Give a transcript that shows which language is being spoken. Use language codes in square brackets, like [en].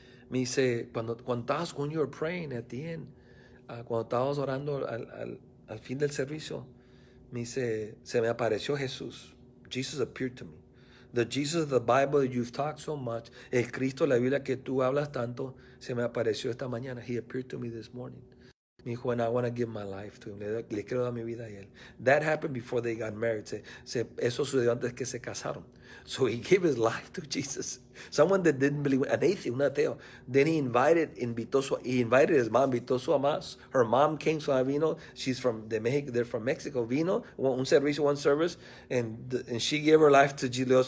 [es] Me dice, [en] when you were praying at the end, [es] cuando estábamos orando al fin del servicio, me dice, se me apareció Jesús. [en] Jesus appeared to me. The Jesus of the Bible that you've talked so much, [es] el Cristo de la Biblia que tú hablas tanto, se me apareció esta mañana. [en] He appeared to me this morning. [es] Me dijo, [en] and I want to give my life to him. [es] Le quiero dar mi vida a él. [en] That happened before they got married. [es] Eso sucedió antes que se casaron. [en] So he gave his life to Jesus. Someone that didn't believe, an atheist, [es] un ateo. [en] Then he invited his mom, [es] invitó su mamá. [en] Her mom came, [es] so vino. [en] She's from Mexico, they're from Mexico. [es] Vino, [en] one service, and she gave her life to Jesus.